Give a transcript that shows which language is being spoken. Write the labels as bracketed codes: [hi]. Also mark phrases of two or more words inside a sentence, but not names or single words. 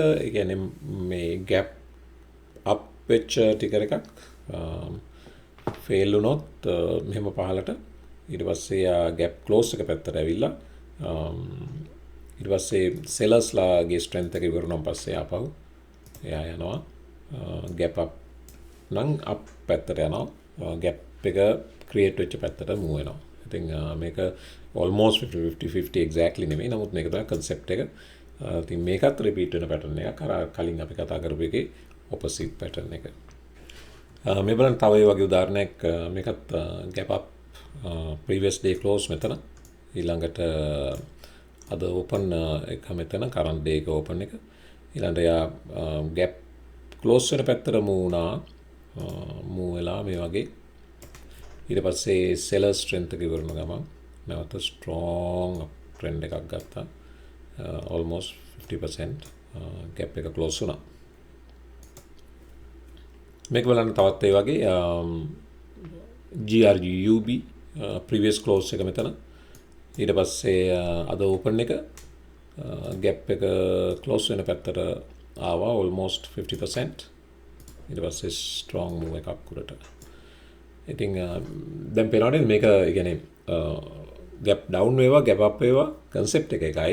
[si] ඒ කියන්නේ මේ [en] gap up [si] වෙච්ච ticker එකක් fail වුණොත් මෙහෙම පහලට ඊට පස්සේ [en] gap close [si] එක පැත්තට ඇවිල්ලා ඊට පස්සේ sellersලාගේ strength එක ඉවර වුණාන් පස්සේ ආපහු එයා යනවා [en] gap up [si] නම් up පැත්තට යනවා gap එක create වෙච්ච පැත්තට move වෙනවා. ඉතින් මේක [en] almost 50-50 exactly [si] නෙමෙයි. නමුත් මේක තමයි concept එක. ඉතින් මේකත් repeat වෙන pattern එකක්. අර කලින් අපි කතා කරපු එකේ [en] opposite pattern [si] එක. මේ බලන්න තව ඒ වගේ උදාහරණයක් මේකත් [en] gap up previous day close [si] මෙතන ඊළඟට අද open එක මෙතන [en] current day [si] එක open එක ඊළඟට යා gap close වෙන පැත්තට move වෙලා මේ වගේ ඊට පස්සේ [en] seller strength [si] එක ඉවරන ගමන් නැවත [en] strong trend [si] එකක් ගත්තා [en] almost 50% gap [si] එක close වුණා. මේක බලන්න තවත් ඒ වගේ [en] GRUB previous close [si] එක මෙතන ඊට පස්සේ අද open එක gap එක close වෙන පැත්තට ආවා [en] almost 50% [si] ඊට පස්සේ [en] strong move [si] එකක් උඩට. ඉතින් දැන් පේනවනේ මේක කියන්නේ [en] gap down [si] වේවා [en] gap up [si] වේවා concept එක එකයි.